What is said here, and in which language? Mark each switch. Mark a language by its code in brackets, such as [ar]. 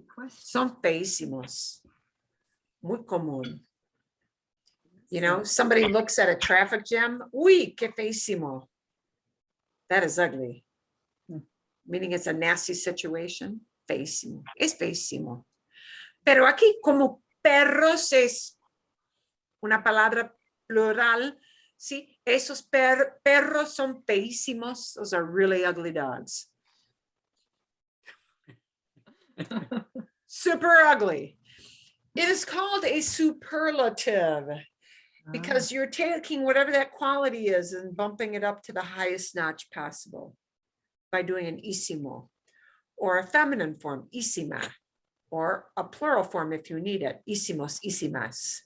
[es] Son feísimos. Muy común. [en] You know, somebody looks at a traffic jam. [es] Uy, qué feísimo. [en] That is ugly. Meaning it's a nasty situation. [es] Feísimo. Es feísimo. Pero aquí, como perros es una palabra plural, ¿sí? Esos perros son feísimos. [en] Those are really ugly dogs. Super ugly. It is called a superlative because you're taking whatever that quality is and bumping it up to the highest notch possible by doing an ísimo, or a feminine form, ísima, or a plural form if you need it, ísimos, ísimas.